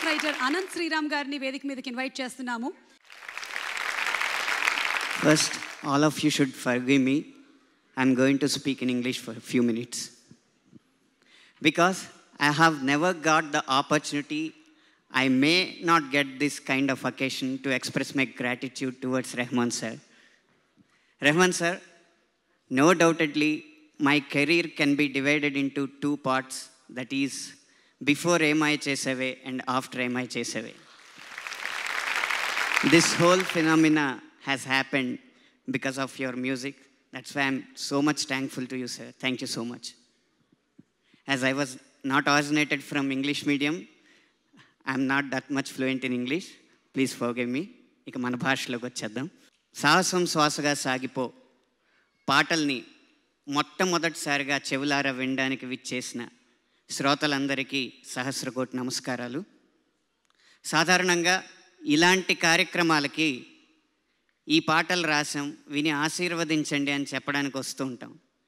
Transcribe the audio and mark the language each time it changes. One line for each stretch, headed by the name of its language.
Telugu: Writer Anant Sriram గారిని వేదిక మీదకి ఇన్వైట్ చేస్తున్నాము.
English: First, all of you should forgive me. I'm going to speak in English for a few minutes. Because I have never got the opportunity, I may not get this kind of occasion to express my gratitude towards Rahman sir. Rahman sir, no doubtedly, my career can be divided into two parts, that is, before MI Chesave and after MI Chesave. This whole phenomena has happened because of your music. That's why I'm so much thankful to you, sir. Thank you so much. As I was not originated from English medium, I'm not that much fluent in English. Please forgive me.
Telugu: ఇక మన భాషలోకి వచ్చేద్దాం. సాహసం శ్వాసగా సాగిపో పాటల్ని మొట్టమొదటిసారిగా చెవులారా వినడానికి విచ్చేసిన శ్రోతలందరికీ సహస్రకోటి నమస్కారాలు. సాధారణంగా ఇలాంటి కార్యక్రమాలకి ఈ పాటలు రాసాం, విని ఆశీర్వదించండి అని చెప్పడానికి వస్తూ ఉంటాం.